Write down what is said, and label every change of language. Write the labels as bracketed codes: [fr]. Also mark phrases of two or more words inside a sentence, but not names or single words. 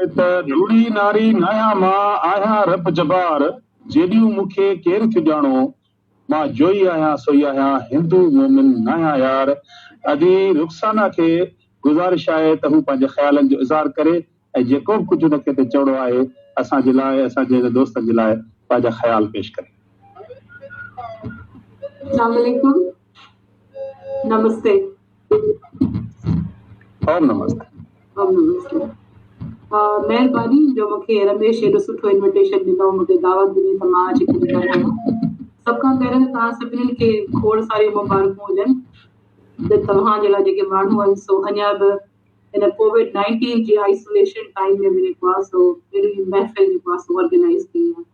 [sd] त नूरी नारी नाया मां आहियां रब जबार, जेॾियूं मूंखे केरु थी ॼाणो, मां जोई आहियां सोई आहियां हिंदू मोमिन नाया यार। अॼु रुख़साना खे गुज़ारिश आहे त हू पंहिंजे ख़्यालनि जो इज़हार करे ऐं जेको बि कुझु हुनखे ते चवणो आहे असांजे लाइ, असांजे दोस्तनि जे लाइ पंहिंजा ख़्याल पेश करे। [ar] السلام علیکم, [hi] नमस्ते। ओम नमस्ते। ओम नमस्ते। [sd] महिरबानी जो मूंखे रमेश एॾो सुठो इन्विटेशन ॾिनो, मूंखे दावत ॾिनी त मां अची करे ॻाल्हायां। सभ खां पहिरियों त तव्हां सभिनीनि खे खोड़ सारी मुबारकूं हुजनि त तव्हांजे लाइ जेके माण्हू आहिनि सो अञा बि इन कोविड-19 जी [en] isolation time [sd] में बि जेको आहे सो अहिड़ी महफ़िल जेको आहे सो ऑर्गेनाइज़ कई आहे।